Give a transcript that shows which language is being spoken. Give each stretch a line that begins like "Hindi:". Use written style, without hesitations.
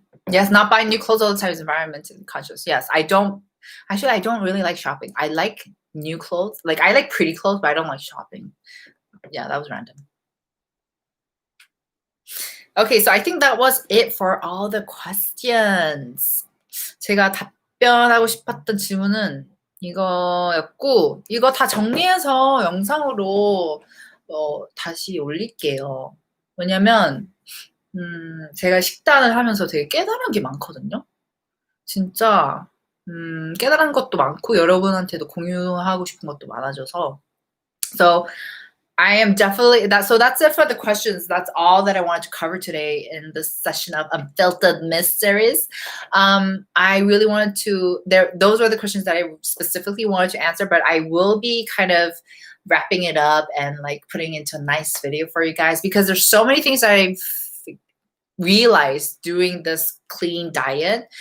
English: Yes, not buying new clothes all the time is environmentally conscious. Yes, I don't really like shopping. I like new clothes. Like I like pretty clothes, but I don't like shopping. Yeah, that was random. Okay, so I think that was it for all the questions.
Korean: 제가 답변하고 싶었던 질문은 이거였고, 이거 다 정리해서 영상으로 다시 올릴게요. 왜냐면 제가 식단을 하면서 되게 깨달은 게 많거든요. 진짜 깨달은 것도 많고 여러분한테도 공유하고 싶은 것도 많아져서.
English: So I am definitely so that's it for the questions. That's all that I wanted to cover today in this session of Unfiltered Myth series. I really wanted to those were the questions that I specifically wanted to answer, but I will be kind of wrapping it up and like putting into a nice video for you guys because there's so many things I've realized doing this clean diet.